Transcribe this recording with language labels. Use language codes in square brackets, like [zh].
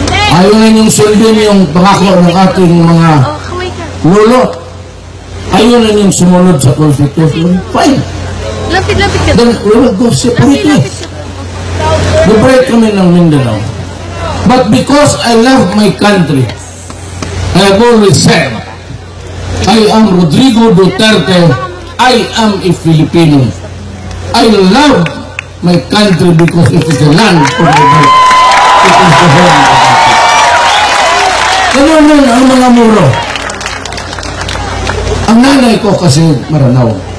[tl] Ayaw na yung sundin yung pangako ng ating mga lolo. Ayaw na yung sumunod sa Constitution. [en] Fine. [tl] Lapit-lapit ka. [en] Then we will go separately. Liberate [tl] kami ng [en] Mindanao. But because I love my country, I have always said, I am Rodrigo Duterte. I am a Filipino. I love my country because it is the land of the birth. It is the home of the people. [tl] Ganun ang mga muro. Ang nanay ko kasi Maranao.